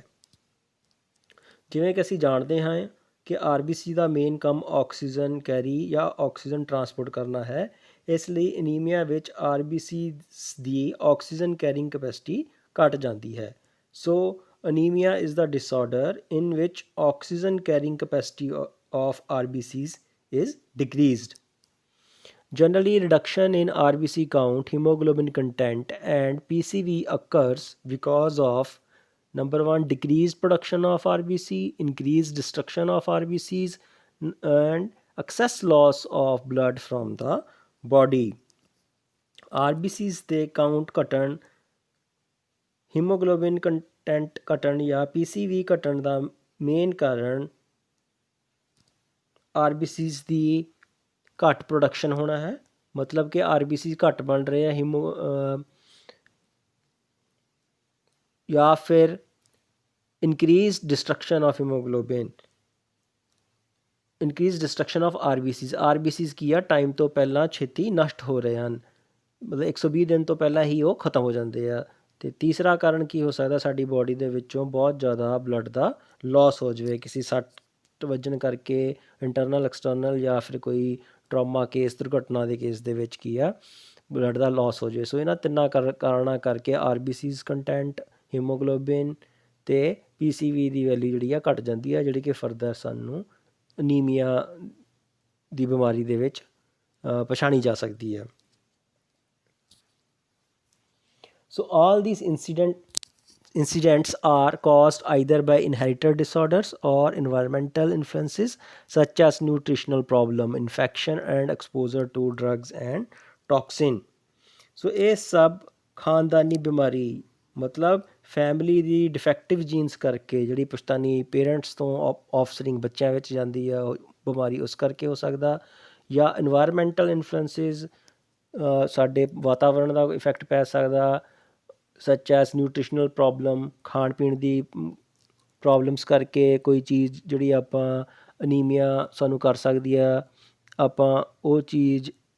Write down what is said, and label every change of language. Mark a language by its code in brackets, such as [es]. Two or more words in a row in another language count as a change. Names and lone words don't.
[pa] ਜਿਵੇਂ ਕਿ ਅਸੀਂ ਜਾਣਦੇ ਹਾਂ ਕਿ ਆਰਬੀਸੀ ਦਾ ਮੇਨ ਕੰਮ [en] oxygen carry [pa] ਜਾਂ [en] oxygen transport [pa] ਕਰਨਾ ਹੈ। ਇਸ ਲਈ ਅਨੀਮੀਆ ਵਿੱਚ ਆਰਬੀਸੀ ਦੀ [en] oxygen carrying capacity [pa] ਘੱਟ ਜਾਂਦੀ ਹੈ। [en] So anemia is the disorder in which oxygen carrying capacity of RBCs is decreased. Generally, reduction in RBC count, hemoglobin content, and PCV occurs because of number one, decreased production of RBC, increased destruction of RBCs, and excess loss of blood from the body. [pa] RBCs ਦੇ ਕਾਊਂਟ ਘਟਣ, [en] hemoglobin content [pa] ਘਟਣ ਜਾਂ PCV ਘਟਣ ਦਾ ਮੇਨ ਕਾਰਨ RBCs ਦੀ ਘੱਟ ਪ੍ਰੋਡਕਸ਼ਨ ਹੋਣਾ ਹੈ। ਮਤਲਬ ਕਿ RBCs ਘੱਟ ਬਣ ਰਹੇ ਆ ਜਾਂ ਫਿਰ [en] increased destruction of hemoglobin, increased destruction of RBCs [pa] ਕੀ ਆ ਟਾਈਮ ਤੋਂ ਪਹਿਲਾਂ ਛੇਤੀ ਨਸ਼ਟ ਹੋ ਰਹੇ ਹਨ, ਮਤਲਬ 120 ਦਿਨ ਤੋਂ ਪਹਿਲਾਂ ਹੀ ਉਹ ਖਤਮ ਹੋ ਜਾਂਦੇ ਆ। ਅਤੇ ਤੀਸਰਾ ਕਾਰਨ ਕੀ ਹੋ ਸਕਦਾ, ਸਾਡੀ ਬੋਡੀ ਦੇ ਵਿੱਚੋਂ ਬਹੁਤ ਜ਼ਿਆਦਾ ਬਲੱਡ ਦਾ ਲੋਸ ਹੋ ਜਾਵੇ ਕਿਸੇ ਸੱਟ ਵੱਜਣ ਕਰਕੇ, [en] internal external [pa] ਜਾਂ ਫਿਰ ਕੋਈ [en] trauma case, [pa] ਦੁਰਘਟਨਾ ਦੇ ਕੇਸ ਦੇ ਵਿੱਚ ਕੀ ਆ ਬਲੱਡ ਦਾ ਲੋਸ ਹੋ ਜਾਵੇ। ਸੋ ਇਹਨਾਂ ਤਿੰਨਾਂ ਕਾਰਨਾਂ ਕਰਕੇ [en] RBCs content, [pa] ਹੀਮੋਗਲੋਬਿਨ ਅਤੇ PCV ਦੀ ਵੈਲਿਊ ਜਿਹੜੀ ਆ ਘੱਟ ਜਾਂਦੀ ਆ, ਜਿਹੜੀ ਕਿ ਫਰਦਰ ਸਾਨੂੰ ਅਨੀਮੀਆ ਦੀ ਬਿਮਾਰੀ ਦੇ ਵਿੱਚ ਪਛਾਣੀ ਜਾ ਸਕਦੀ ਹੈ। [en] So all these incidents are caused either by inherited disorders or environmental influences such as nutritional problem, infection and exposure to drugs and toxin. [pa] So ਇਹ ਸਭ ਖਾਨਦਾਨੀ ਬਿਮਾਰੀ ਮਤਲਬ ਫੈਮਿਲੀ ਦੀ [en] defective genes [pa] ਕਰਕੇ ਜਿਹੜੀ ਪੁਸ਼ਤਾਨੀ ਪੇਰੈਂਟਸ ਤੋਂ ਆਫਸਪਰਿੰਗ ਬੱਚਿਆਂ ਵਿੱਚ ਜਾਂਦੀ ਆ ਬਿਮਾਰੀ, ਉਸ ਕਰਕੇ ਹੋ ਸਕਦਾ, ਜਾਂ [en] environmental influences [pa] ਸਾਡੇ ਵਾਤਾਵਰਣ ਦਾ ਇਫੈਕਟ ਪੈ ਸਕਦਾ, [en] such as nutritional problem, [pa] ਖਾਣ ਪੀਣ ਦੀ ਪ੍ਰੋਬਲਮਸ ਕਰਕੇ ਕੋਈ ਚੀਜ਼ ਜਿਹੜੀ ਆਪਾਂ ਅਨੀਮੀਆ ਸਾਨੂੰ ਕਰ ਸਕਦੀ ਆ, ਆਪਾਂ ਉਹ ਚੀਜ਼